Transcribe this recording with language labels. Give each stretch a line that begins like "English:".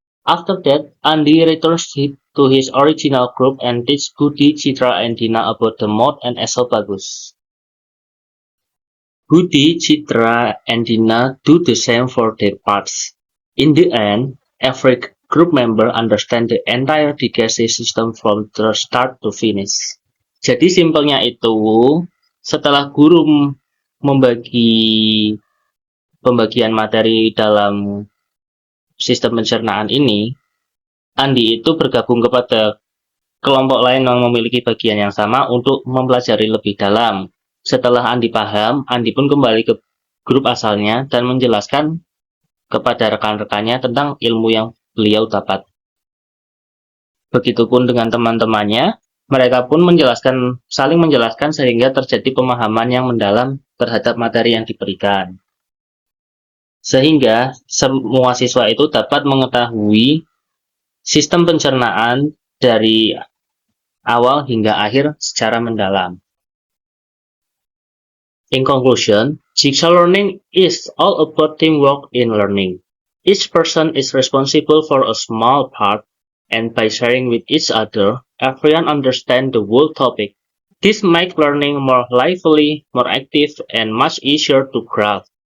English: After that, Andy returns to his original group and teaches Goody, Chitra, and Dina about the mouth and esophagus. Goody, Chitra, and Dina do the same for their parts. In the end, every group member understands the entire digestive system from the start to finish.
Indonesian: Jadi simpelnya itu, setelah guru membagi pembagian materi dalam sistem pencernaan ini, Andi itu bergabung kepada kelompok lain yang memiliki bagian yang sama untuk mempelajari lebih dalam. Setelah Andi paham, Andi pun kembali ke grup asalnya dan menjelaskan kepada rekan-rekannya tentang ilmu yang beliau dapat. Begitupun dengan teman-temannya, mereka pun saling menjelaskan sehingga terjadi pemahaman yang mendalam terhadap materi yang diberikan. Sehingga semua siswa itu dapat mengetahui sistem pencernaan dari awal hingga akhir secara mendalam.
English: In conclusion, jigsaw learning is all about teamwork in learning. Each person is responsible for a small part, and by sharing with each other, everyone understands the whole topic. This makes learning more lively, more active, and much easier to grasp.